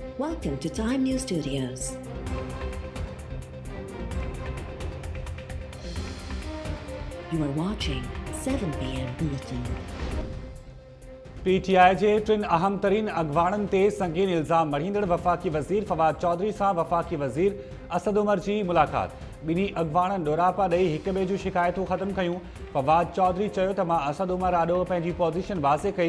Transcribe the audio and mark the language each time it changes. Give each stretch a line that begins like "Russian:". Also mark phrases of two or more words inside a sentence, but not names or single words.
English: Welcome to Time News Studios. You are watching 7 p.m. Bulletin.
Sindhi: PTI जे टिन अहम तरीन अगवाणन ते संगीन इल्जाम मढ़ींदड़ वफ़ाक़ी वज़ीर फवाद चौधरी सां वफ़ाक़ी वज़ीर असद उमर जी मुलाक़ात। बिनी अगवाणन डोरापा ॾेई हिक ॿिए जूं शिकायतूं ख़त्म कयूं। फवाद चौधरी चयो त मां असद उमर आॾो पंहिंजी पोज़ीशन वाज़े कई।